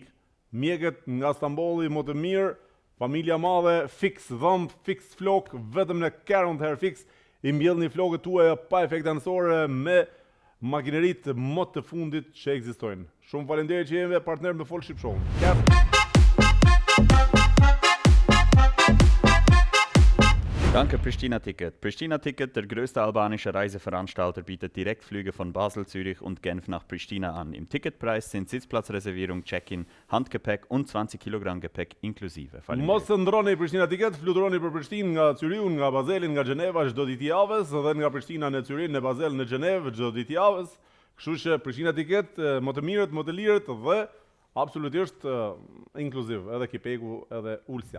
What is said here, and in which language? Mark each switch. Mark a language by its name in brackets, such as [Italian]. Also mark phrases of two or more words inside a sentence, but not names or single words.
[Albanian] Mjekët nga Stambolli më të mirë, familja madhe, fix dhëmb, fix flok, vetëm në Care and Hair Fix i mbjellni flokët tuaja pa efekte anësore me makineritë më të fundit që ekzistojnë. Shumë faleminderit që jemi partner me Fol Ship Show. [German] Danke Pristina Ticket. Pristina Ticket, der größte albanische Reiseveranstalter, bietet Direktflüge von Basel, Zürich und Genf nach Pristina an. Im Ticketpreis sind Sitzplatzreservierung, Check-in, Handgepäck und 20 Kilogramm Gepäck inklusive. [Albanian] Mos ndroni Pristina Ticket, fluturoni për Prishtinë nga Zyriu, nga Bazeli, nga Gjeneva çdo ditë javës dhe nga Prishtina në Zyrin, në Bazel, në Gjenevë çdo ditë javës. Kështu që Pristina Ticket më të mirët, më të lirët dhe absolutisht inkluziv, edhe kipeku, edhe ulsja.